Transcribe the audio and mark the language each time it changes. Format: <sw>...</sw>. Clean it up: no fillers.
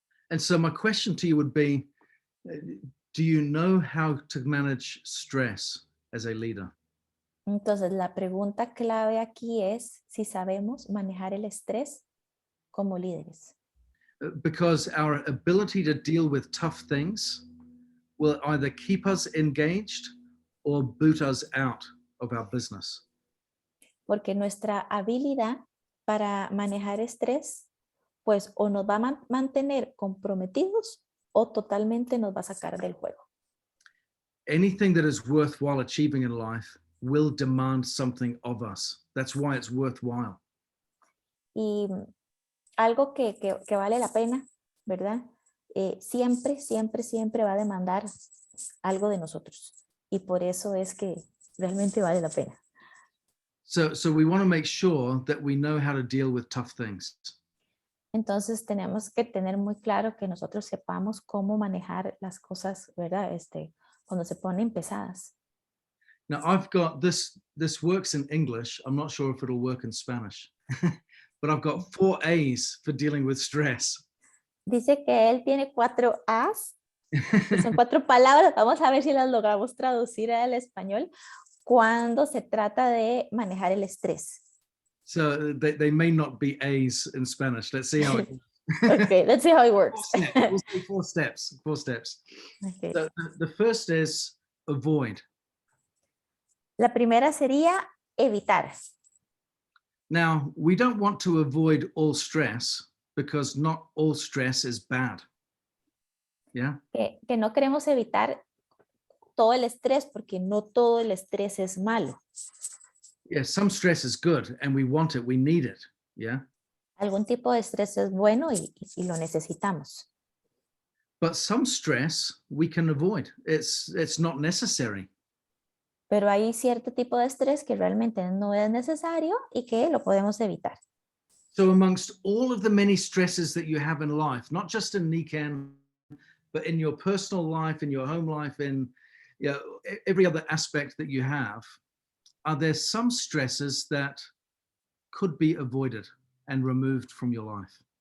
<en>And so my question to you would be, do you know how to manage stress as a leader?</en> <es>Entonces, la pregunta clave aquí es si sabemos manejar el estrés como líderes.</es> <en>Because our ability to deal with tough things will either keep us engaged or boot us out of our business.</en> <es>Porque nuestra habilidad para manejar estrés, pues o nos va a mantener comprometidos o totalmente nos va a sacar del juego.</es> <en>Anything that is worthwhile achieving in life will demand something of us. That's why it's worthwhile.</en> <es>Y algo que vale la pena, ¿verdad? Siempre va a demandar algo de nosotros. Y por eso es que realmente vale la pena.</es> <en>So we want to make sure that we know how to deal with tough things.</en> <es>Entonces tenemos que tener muy claro que nosotros sepamos cómo manejar las cosas, ¿verdad? Cuando se ponen pesadas.</es> <en>Now I've got this works in English. I'm not sure if it'll work in Spanish, but I've got 4 A's for dealing with stress.</en> <es>Dice que él tiene 4 A's, que son 4 palabras. Vamos a ver si las logramos traducir al español cuando se trata de manejar el estrés.</es> <en>So they may not be A's in Spanish. Let's see how it goes. Okay, let's see how it works. We'll say 4 steps. 4 steps. Okay. So the first is avoid.</en> <es>La primera sería evitar.</es> <en>Now, we don't want to avoid all stress because not all stress is bad. Yeah.</en> <es>Que no queremos evitar todo el estrés porque no todo el estrés es malo.</es> <en>Yeah, some stress is good and we want it, we need it. Yeah.</en> <es>Algún tipo de estrés es bueno y lo necesitamos.</es> <en>But some stress we can avoid. It's not necessary.</en> <es>Pero hay cierto tipo de estrés que realmente no es necesario y que lo podemos evitar.</es> <en>So amongst all of the many stresses that you have in life, not just in Nikken, but in your personal life, in your home life, in every other aspect that you have, are there some stresses that could be avoided and removed from your life?</en>